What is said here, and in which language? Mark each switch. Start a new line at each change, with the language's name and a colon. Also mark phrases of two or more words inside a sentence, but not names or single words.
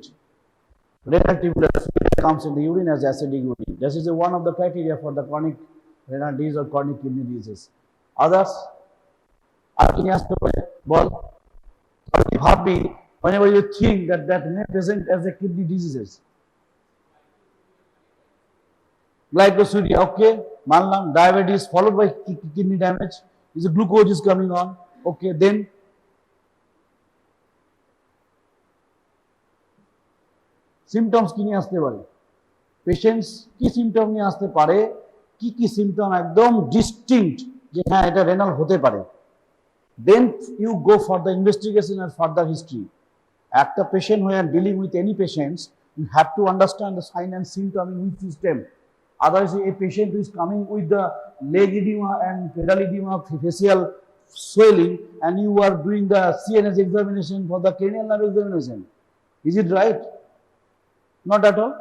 English: Renal tubular fluid comes in the urine as acidic urine. This is one of the criteria for the chronic renal disease or chronic kidney disease. Others, whenever you think that may present as a kidney diseases. Glycosuria, okay, manlam, diabetes followed by kidney damage, is a glucose is coming on, okay, then
Bangla: সিমটমস কি নিয়ে আসতে পারে? পেশেন্টস কি সিমটম নিয়ে আসতে পারে, কি কি সিমটম একদম ডিস্টিংক্ট যে হ্যাঁ এটা রেনাল হতে পারে?
English: then you go for the investigation আর further history.
Bangla: একটা পেশেন্ট হয়ে
English: dealing with any patients, you have to understand the sign and symptom in which system. Otherwise, a patient who is coming with the leg edema and pedal edema, facial swelling, and you are doing the CNS examination for the cranial nerve examination. Is it right? Not at all.